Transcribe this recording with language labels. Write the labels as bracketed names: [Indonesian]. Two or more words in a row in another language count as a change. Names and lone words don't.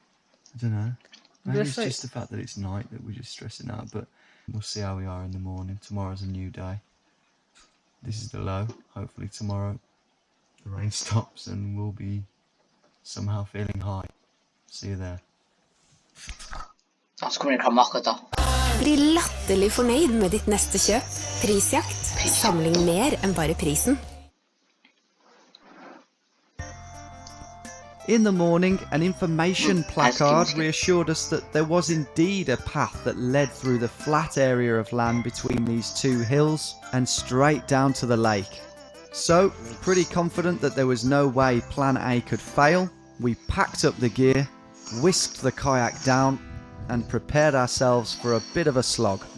[English] I don't know. Maybe But it's like, just the fact that it's night that we're just stressing out, but we'll see how we are in the morning. Tomorrow's a new day. This is the low. Hopefully tomorrow the rain stops and we'll be somehow feeling high. See you there. [Norwegian] Så kommer det kramake da. Bli latterlig fornøyd med ditt neste kjøp. Prisjakt. Samling mer enn bare prisen. [English] In the morning, an information placard reassured us that there was indeed a path that led through the flat area of land between these two hills and straight down to the lake. So, pretty confident that there was no way plan A could fail, we packed up the gear, whisked the kayak down and prepared ourselves for a bit of a slog.